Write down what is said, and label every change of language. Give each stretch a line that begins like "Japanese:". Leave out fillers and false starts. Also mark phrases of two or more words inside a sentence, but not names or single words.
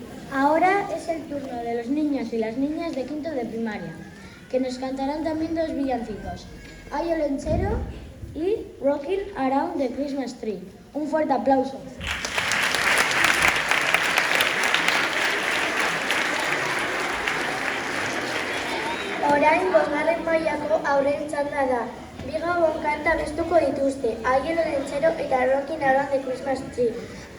Spanish: Ahora es el turno de los niños y las niñas de quinto de primaria, que nos cantarán también dos villancicos, Ay el Lenchero y Rocking Around the Christmas Tree. Un fuerte aplauso.
Basque: Orain bosgarren mailako haurren txanda da. Bi gabon kanta abestuko dituzte, Ai el Lenchero eta Rocking Around the Christmas Tree.